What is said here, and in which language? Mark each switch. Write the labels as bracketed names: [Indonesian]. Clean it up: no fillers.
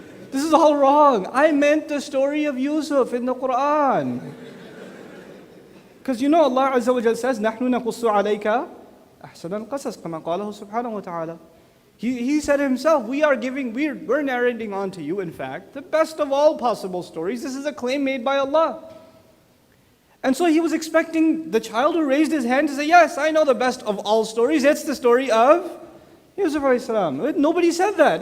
[English] This is all wrong. I meant the story of Yusuf in the Quran. Because Allah Azza wa Jal says, [Arabic] نَحْنُ نَقُصُّ عَلَيْكَ أَحْسَنَ الْقَصَصِ كَمَا قَالَهُ سُبْحَانَهُ وَتَعَالَى. [English] He said himself, we're narrating onto you, in fact, the best of all possible stories. This is a claim made by Allah. And so he was expecting the child who raised his hand to say, yes, I know the best of all stories. It's the story of Yusuf alayhi salam. Nobody said that.